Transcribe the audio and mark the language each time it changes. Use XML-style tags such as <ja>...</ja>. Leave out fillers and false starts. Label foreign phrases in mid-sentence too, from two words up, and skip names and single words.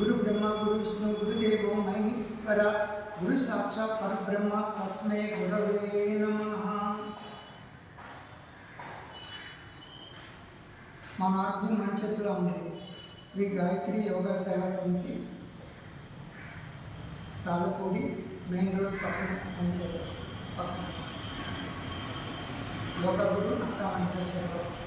<sa>ब्रह्म गुरु विष्णु गुरुदेवो महेश्वर गुरु साक्षात् परब्रह्म तस्मै गुरवे नमः।</sa> <te>మన అర్జున్ మన చేతిలో ఉండే శ్రీ గాయత్రి యోగా సేవా సమితి తాలపూడి</te> <en>main road</en> <te>పక్కన పంచాయతీ పక్కన యోగా గురు నక్కా వెంకటేశ్వరరావు.</te>